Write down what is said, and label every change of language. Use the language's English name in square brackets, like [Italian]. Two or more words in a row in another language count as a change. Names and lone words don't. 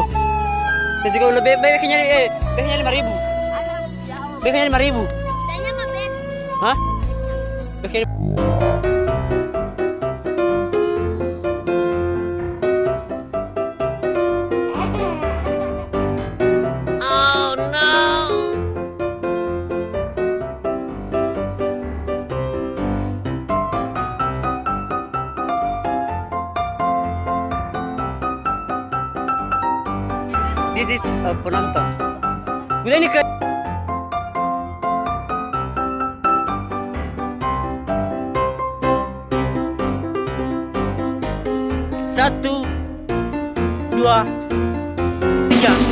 [Indonesian] Kasi ko lebih kayaknya 5.000. Kayaknya 5.000. Tanya mah Ben. Hah? Oke. [English] Oh no. This is penonton. [Indonesian] Udah ini ke 1, 2, 3.